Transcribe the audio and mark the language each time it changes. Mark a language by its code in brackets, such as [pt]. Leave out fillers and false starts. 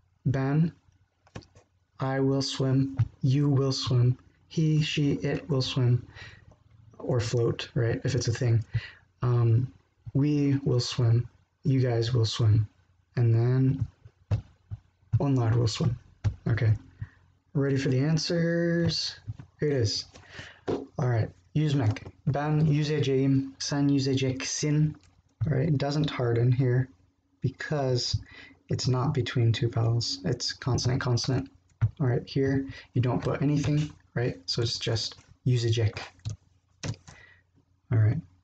[en] Ben, I will swim, you will swim, he, she, it will swim, or float, right, if it's a thing. We will swim, you guys will swim, and then onlar will swim. Okay, ready for the answers? Here it is. Alright, yüzmek. [tr] Ben yüzeceğim, sen yüzeceksin. [en] Alright, it doesn't harden here because it's not between two vowels. It's consonant, consonant. Alright, here you don't put anything, right? So it's just yüzecek. Alright.